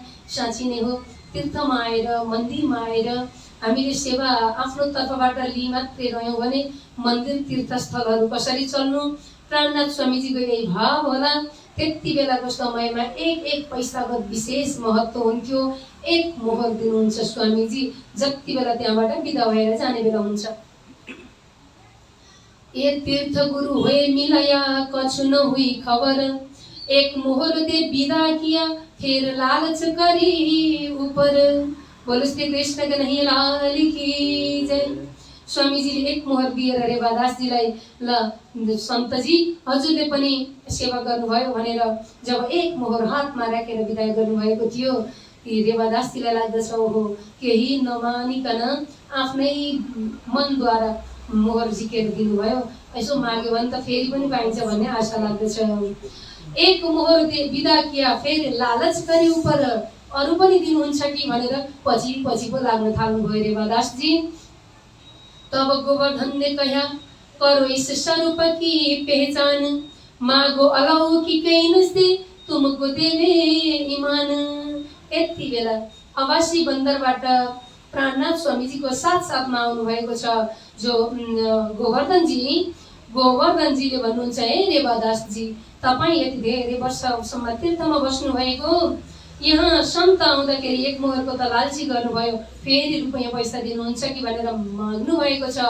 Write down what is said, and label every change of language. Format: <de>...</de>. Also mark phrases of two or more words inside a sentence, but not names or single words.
<ne>साँच्ची नै हो, तीर्थमा आएर, मन्दिरमा आएर हामीले सेवा आफ्नो तर्फबाट लिई मात्रै रह्यौँ भने मन्दिर तीर्थस्थलहरू कसरी चल्नु? प्राणनाथ स्वामीजीको यही भाव होला। त्यति बेलाको समयमा एक एक पैसागत विशेष महत्त्व हुन्थ्यो। एक मोहर दिनुहुन्छ स्वामीजी जति बेला त्यहाँबाट बिदा भएर जाने बेला हुन्छ।</ne> <hi>ये तीर्थ गुरु हुए मिलया कछु न हुई खबर, एक मोहर दे विदा किया फिर लालच करी ऊपर। बोलो श्री कृष्ण के नहीं लाल की जय।</hi> <ne>स्वामीजीले एक मोहर दिएर रेवादासजीलाई, ल सन्तजी हजुरले पनि सेवा गर्नुभयो भनेर जब एक मोहर हातमा राखेर बिदाय गर्नुभएको थियो, रेवादासजीलाई लाग्दछ ओहो केही नमानिकन आफ्नै मनद्वारा मोहर झिकेर दिनुभयो। यसो माग्यो भने त फेरि पनि पाइन्छ भन्ने आशा लाग्दछ।</ne> <hi>एक मोहर दे विदा किया</hi> <ne>फेरि लालच गरी ऊपर, अरू पनि दिनुहुन्छ कि भनेर पछि पछि पो लाग्न थाल्नुभयो रेवादासजी।</ne> <hi>तब गोवर्धन ने कहा, करो इस स्वरूप की पहचान, मागो अलौकिकै नस्ती तुमको देवे ईमान।</hi> <ne>यति बेला अवासी बन्दरबाट प्राणनाथ स्वामीजीको साथ साथमा आउनु भएको छ जो गोवर्धनजीले भन्नुहुन्छ, हे रेवादासजी, तपाईँ यति धेरै वर्षसम्म तीर्थमा बस्नु भएको, यहाँ सन्त आउँदाखेरि एक मोहरको त लालची गर्नुभयो, फेरि रुपैयाँ पैसा दिनुहुन्छ कि भनेर माग्नु भएको छ।</ne>